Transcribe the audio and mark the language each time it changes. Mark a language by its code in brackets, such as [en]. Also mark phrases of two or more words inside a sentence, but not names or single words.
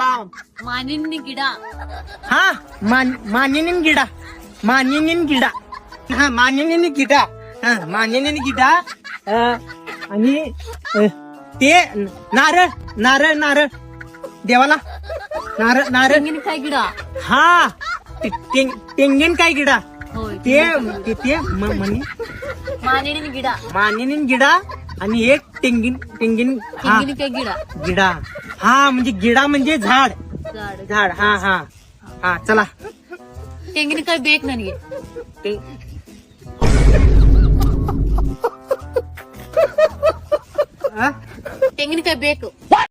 [kn] मानिनी ಗಿಡ [mr] हा [kn] ಮಾನಿನಿನ ಗಿಡ [mr] हा [kn] ಮಾನಿನಿನ ಗಿಡ [mr] आणि ते नारळ देवाला नारळ [kn] ತೆಂಗಿನಕಾಯಿ ಗಿಡ ಹಾ ತೆಂಗಿನ ಕಾಯಿ ಗಿಡ [mr] होय ते [kn] मानिनी ಗಿಡ ಮಾನಿನಿನ ಗಿಡ [mr] आणि एक तेंगीन हा [kn] ತೆಂಗಿನಕಾಯಿ ಗಿಡ [mr] गिडा हा म्हणजे गिडा म्हणजे झाड झाड हा हा हा चला [kn] ತೆಂಗಿನಕಾಯಿ ಬೇಕು ನನಗೆ [mr] ते- हा? [kn] ತೆಂಗಿನಕಾಯಿ ಬೇಕು